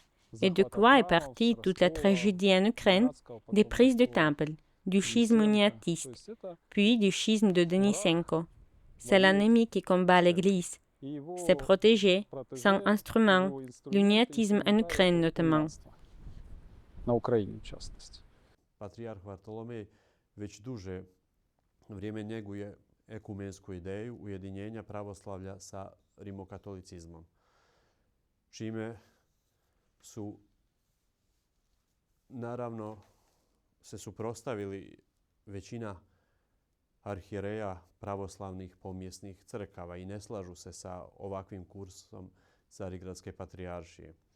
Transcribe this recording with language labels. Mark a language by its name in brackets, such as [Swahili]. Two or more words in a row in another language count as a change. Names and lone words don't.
[French] Et de quoi est partie toute la tragédie en Ukraine? Des prises de temple, du schisme uniatiste, puis du schisme de Denisenko. C'est l'ennemi qui combat l'Église. C'est protégé, sans instrument, l'uniatisme en Ukraine notamment. [Serbian] Patrijarh Vartolomej već duže vrijeme njeguje ekumensku ideju ujedinjenja pravoslavlja sa rimokatolicizmom, čime su naravno se suprotstavili većina arhijereja pravoslavnih pomjesnih crkava i ne slažu se sa ovakvim kursom Carigradske patrijaršije.